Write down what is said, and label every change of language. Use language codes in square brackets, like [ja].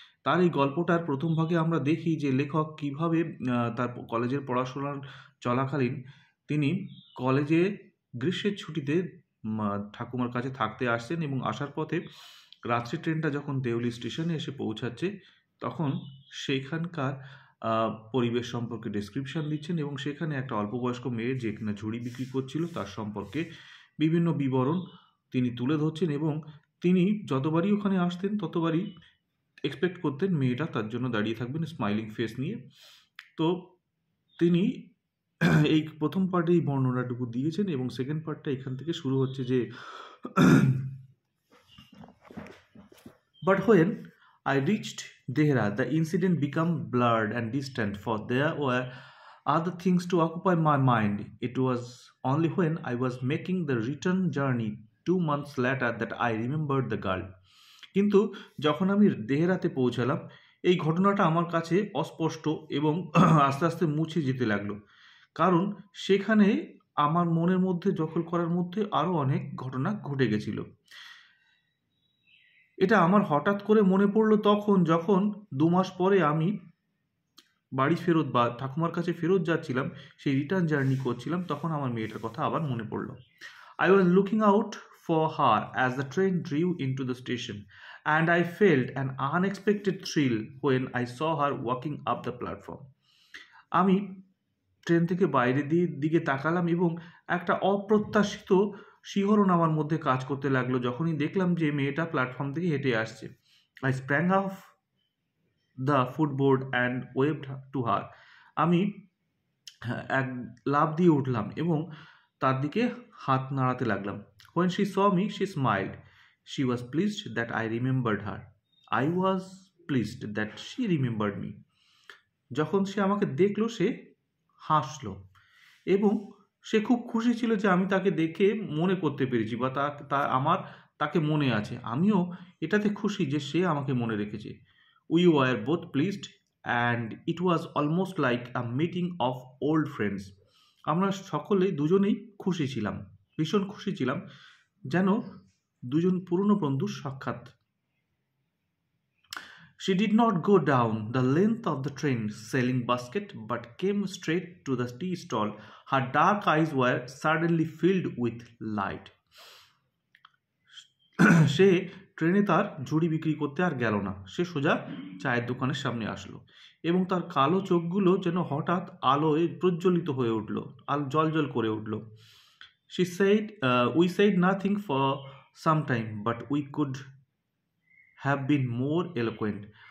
[bn] তার এই গল্পটার প্রথম ভাগে আমরা দেখি যে লেখক কিভাবে তার কলেজের পড়াশোনার চলাকালীন তিনি কলেজে গ্রীষ্মের ছুটিতে ঠাকুমার কাছে থাকতে আসছেন, এবং আসার পথে রাত্রি ট্রেনটা যখন দেওলি স্টেশনে এসে পৌঁছাচ্ছে, তখন সেইখানকার পরিবেশ সম্পর্কে ডেসক্রিপশন দিচ্ছেন, এবং সেখানে একটা অল্পবয়স্ক মেয়ে যে কিনা ঝুড়ি বিক্রি করছিল তার সম্পর্কে বিভিন্ন বিবরণ তিনি তুলে ধরছেন। এবং তিনি যতবারই ওখানে আসতেন ততবারই এক্সপেক্ট করতেন মেয়েটা তার জন্য দাঁড়িয়ে থাকবেন স্মাইলিং ফেস নিয়ে। তো তিনি এই প্রথম পার্টে এই বর্ণনাটুকু দিয়েছেন, এবং সেকেন্ড পার্টটা এখান থেকে শুরু হচ্ছে যে [en] But when I reached Dehra, the incident became blurred and distant, for there were other things to occupy my mind. It was only when I was making the return journey 2 months later that I remembered the girl. [bn] কিন্তু যখন আমি দেহেরাতে পৌঁছালাম, এই ঘটনাটা আমার কাছে অস্পষ্ট এবং আস্তে আস্তে মুছে যেতে লাগলো, কারণ সেখানে আমার মনের মধ্যে দখল করার মধ্যে আরও অনেক ঘটনা ঘটে গেছিল। এটা আমার হঠাৎ করে মনে পড়লো তখন, যখন 2 মাস পরে আমি বাড়ি ফেরত বা ঠাকুমার কাছে ফেরত যাচ্ছিলাম, সেই রিটার্ন জার্নি করছিলাম, তখন আমার মেয়েটার কথা আবার মনে পড়লো। [en] I was looking out for her as the train drew into the station, and I felt an unexpected thrill when I saw her walking up the platform. [bn] আমি ট্রেন থেকে বাইরের দিকে তাকালাম, এবং একটা অপ্রত্যাশিত শিহরণ আমার মধ্যে কাজ করতে লাগলো যখনই দেখলাম যে মেয়েটা প্ল্যাটফর্ম থেকে হেঁটে আসছে। [en] I sprang off the footboard and waved to her. [bn] আমি এক লাফ দিয়ে উঠলাম এবং তার দিকে হাত নাড়াতে লাগলাম। [en] When she saw me, she smiled. She was pleased that I remembered her. I was pleased that she remembered me. [bn] যখন সে আমাকে দেখলো, সে হাসলো, এবং সে খুব খুশি ছিল যে আমি তাকে দেখে মনে করতে পেরেছি, বা আমার তাকে মনে আছে। আমিও এটাতে খুশি যে সে আমাকে মনে রেখেছে। [en] We were both pleased, and it was almost like a meeting of old friends. [bn] আমরা দুজনেই খুশি ছিলাম, ভীষণ খুশি ছিলাম, যেন দুজন পুরনো বন্ধুর সাক্ষাৎ। [en] She did not go down the length of the train selling basket, but came straight to the tea stall. Her dark eyes were suddenly filled with light. [bn] সে ট্রেনে তার ঝুড়ি বিক্রি করতে আর গেল না, সে সোজা চায়ের দোকানের সামনে আসলো, এবং তার কালো চোখগুলো যেন হঠাৎ আলোয় প্রজ্বলিত হয়ে উঠল, জল করে উঠল। [en] She said, we said nothing for some time, but we could have been more eloquent.